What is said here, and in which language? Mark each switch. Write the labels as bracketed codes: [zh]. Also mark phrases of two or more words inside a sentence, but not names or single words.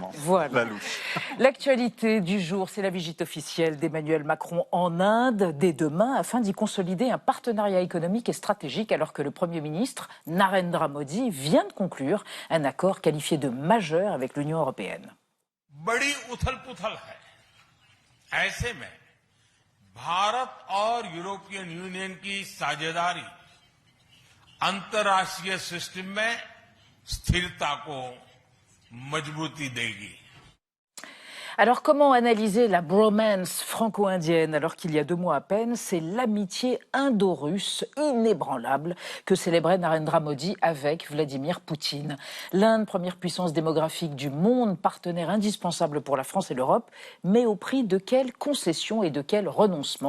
[fr] Voilà. L'actualité du jour, c'est la visite officielle d'Emmanuel Macron en Inde dès demain afin d'y consolider un partenariat économique et stratégique alors que le Premier ministre Narendra Modi vient de conclure un accord qualifié de majeur avec l'Union européenne. [hi] बड़ी उथल-पुथल है। ऐसे में भारत और यूरोपियन यूनियन की साझेदारी अंतर्राष्ट्रीय सिस्टम में स्थिरता को मजबूती देगी। [fr] Alors, comment analyser la bromance franco-indienne alors qu'il y a 2 mois à peine, c'est l'amitié indo-russe inébranlable que célébrait Narendra Modi avec Vladimir Poutine. L'Inde, première puissance démographique du monde, partenaire indispensable pour la France et l'Europe, mais au prix de quelles concessions et de quel renoncement?